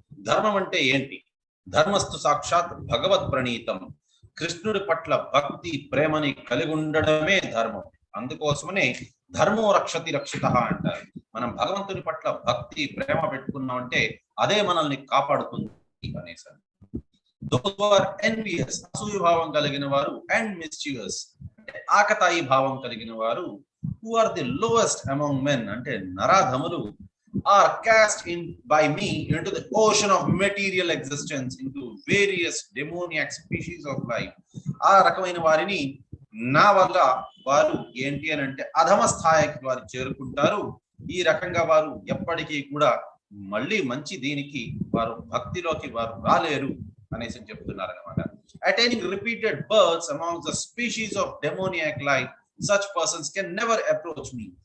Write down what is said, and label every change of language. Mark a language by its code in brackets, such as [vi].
[te] ధర్మం అంటే ఏంటి? [sa] ధర్మస్తు సాక్షాత్ భగవత్ ప్రణీతం. [te] కృష్ణుడి పట్ల భక్తి ప్రేమని కలిగి ఉండడమే ధర్మం. అందుకోసమనే [sa] ధర్మో రక్షతి రక్షిత [te] అంటారు. మనం భగవంతుని పట్ల భక్తి ప్రేమ పెట్టుకున్నాం అంటే అదే మనల్ని కాపాడుతుంది అనేసి. [en] those who are envious [te] అసూయ భావం కలిగిన వారు [en] and mischievous [te] అంటే ఆకతాయి భావం కలిగిన వారు [en] who are the lowest among men [te] అంటే నరాధములు [en] are cast in by me into the ocean of material existence into various demoniac species of life. [te] ఆ రకమైన వారిని నా వల్ల వారు ఏంటి అని అంటే అధమ స్థాయికి వారు చేరుకుంటారు. ఈ రకంగా వారు ఎప్పటికీ కూడా మళ్ళీ మంచి దీనికి వారు భక్తిలోకి వారు రాలేరు అనేసి చెప్తున్నారు అనమాట. [en] Attaining repeated births amongst the species of demoniac life such persons can never approach me.